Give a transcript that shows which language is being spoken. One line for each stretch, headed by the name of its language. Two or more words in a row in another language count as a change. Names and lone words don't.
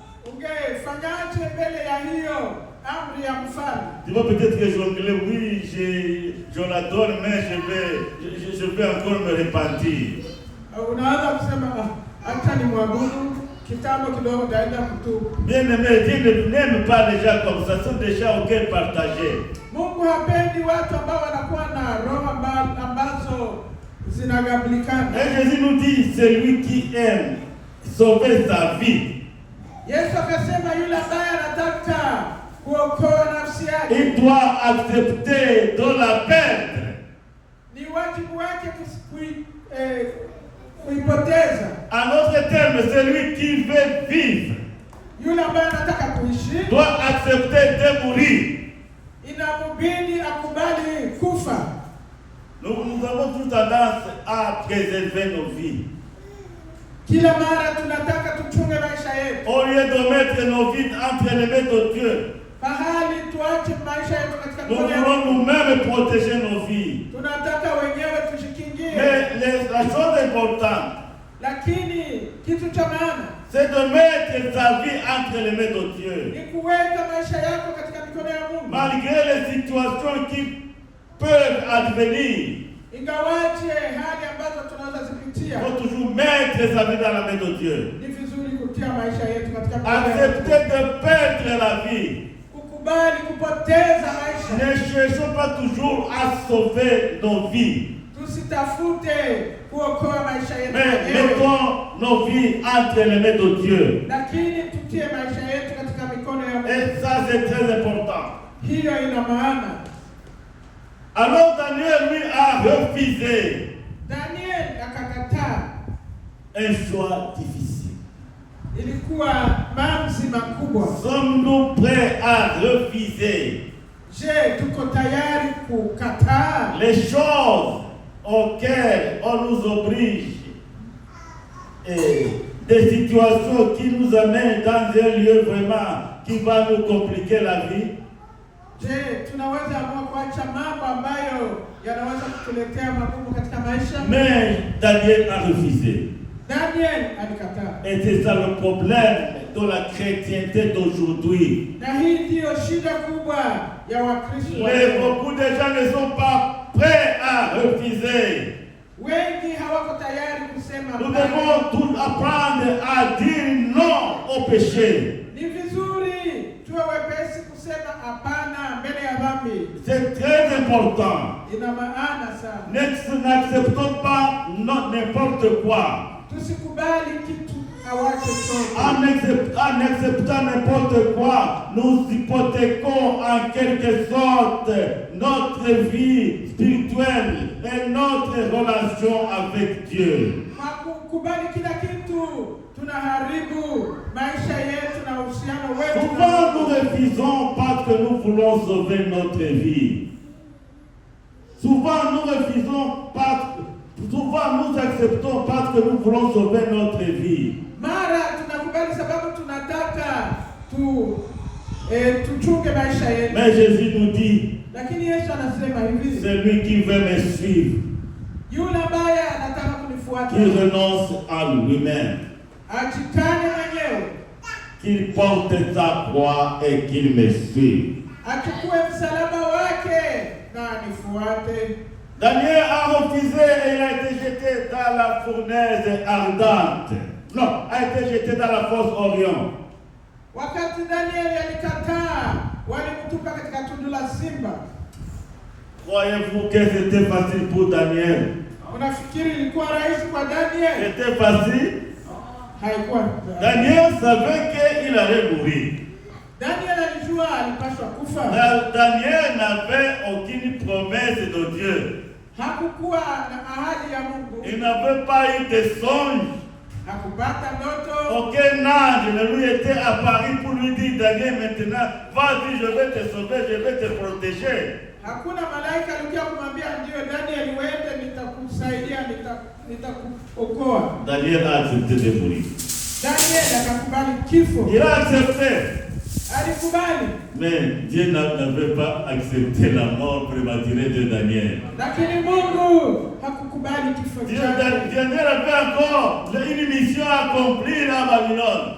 French: Tu vas peut-être que jongler, oui, je l'adore, mais je vais encore me repentir. Bien aimé, Dieu n'aime pas les gens comme ça, ce sont des gens auxquels partager.
Swahili: Mungu hapendi watu ambao wanakuwa na roho ambazo zinagablikana.
French: Et Jésus nous dit, celui qui aime sauver sa vie,
Swahili: Yesu akasema yule ambaye anataka kuokoa nafsi yake,
French: il doit accepter de la perdre.
Swahili: Ni wajibu wake kuipoteza.
French: En d'autres termes, celui qui veut vivre
Swahili: Yule ambaye anataka kuishi
French: doit accepter de mourir.
Swahili: Inabidi akubali kufa.
French: Nous avons toute tendance à préserver nos vies.
Swahili: Kila mara tunataka tuchunge maisha yetu.
French: Au lieu de mettre nos vies entre les mains de Dieu,
Swahili: Bahali tuache maisha yetu katika
French: nous voulons nous-mêmes protéger nos vies.
Swahili: Tunataka wenyewe tushikingie.
French: Mais la chose importante,
Swahili: lakini kitu cha maana,
French: c'est de mettre sa vie entre les mains de Dieu.
Swahili: Ni kuweka maisha yako katika mikono ya Mungu.
French: Malgré les situations qui peuvent advenir,
Swahili: ingawaje hali ambazo tunaweza zipitia,
French: il faut toujours mettre sa vie dans la main de Dieu.
Swahili: Ni vizuri kutia maisha yetu katika mikono ya Mungu.
French: Accepter de perdre la vie.
Swahili: Kukubali kupoteza maisha.
French: Ne cherchons pas toujours à sauver nos vies.
Swahili: Tusitafute kuokoa maisha yetu.
French: Mais mettons nos vies entre les mains de Dieu.
Swahili: Lakini tutie maisha yetu katika mikono ya Mungu.
French: Et ça c'est très important.
Swahili: Hiyo ina maana.
French: Alors Daniel lui a refusé.
Swahili: Daniel akakataa
French: un choix difficile.
Swahili: Ilikuwa maamuzi makubwa.
French: Sommes-nous prêts à refuser?
Swahili: Je, tuko tayari kukataa
French: les choses auxquelles on nous oblige et des situations qui nous amènent dans un lieu vraiment qui va nous compliquer la vie?
Swahili: Je, tunaweza amua kuacha mambo ambayo yanaweza kutuletea magumu katika maisha?
French: Mais Daniel a refusé.
Swahili: Daniel alikataa.
French: Et c'est ça le problème de la chrétienté d'aujourd'hui.
Swahili: Na hii ndio shida kubwa ya Wakristo.
French: Mais beaucoup de gens ne sont pas prêts à refuser.
Swahili: Wengi hawako tayari kusema.
French: Nous devons tous apprendre à dire non au péché.
Swahili: Ni vizuri tuwe wepesi kusema hapana mbele ya dhambi.
French: C'est très important.
Swahili: Ina maana sana.
French: N'acceptons pas n'importe quoi.
Swahili: Tusikubali kitu awache chochote.
French: En acceptant n'importe quoi, nous hypothéquons en quelque sorte notre vie spirituelle et notre relation avec Dieu.
Swahili: Kukubali kila kitu tunaharibu maisha yetu na uhusiano wetu.
French: Souvent nous refusons parce que nous voulons sauver notre vie. Souvent nous refusons souvent nous acceptons parce que nous voulons sauver notre vie.
Swahili: Mara tunakubali sababu tunataka tuchunge maisha yetu.
French: Mais Jésus nous dit,
Swahili: lakini Yesu anasema hivi,
French: celui qui veut me suivre,
Swahili: yule ambaye anataka kunifuata,
French: qu'il renonce à lui-même,
Swahili: ajikane mwenyewe,
French: qu'il porte sa croix et qu'il me suive.
Swahili: Achukue msalaba wake na anifuate.
French: Daniel a refusé et il a été jeté dans la fournaise ardente. Non, a été jeté dans la fosse Orion.
Swahili: Wakati Daniel alikataa, walimtupa katika tundu la simba.
French: Croyez-vous que c'était facile pour Daniel?
Swahili: Unafikiri ilikuwa rahisi kwa Daniel?
French: C'était facile?
Swahili: Haikuwa.
French: Daniel savait qu'il allait mourir.
Swahili: Daniel alijua alipaswa kufa.
French: Daniel n'avait aucune promesse de Dieu.
Swahili: Hakukuwa na ahadi ya Mungu.
French: Il n'avait pas eu de songe.
Swahili: Hakupata ndoto.
French: Aucun ange ne lui était apparu pour lui dire, Daniel, maintenant, vas-y, je vais te sauver, je vais te protéger.
Swahili: Hakuna malaika alikuja kumwambia ndio Daniel, uende nitakusaidia, nitakuokoa.
French: Daniel a accepté de mourir.
Swahili: Daniel akakubali kifo.
French: Il a accepté.
Swahili: Alikubali.
French: Mais Dieu n'avait pas accepté la mort prématurée de Daniel.
Swahili: Lakini Mungu hakukubali kifo chake.
French: Daniel avait encore une mission à accomplir à Babylone.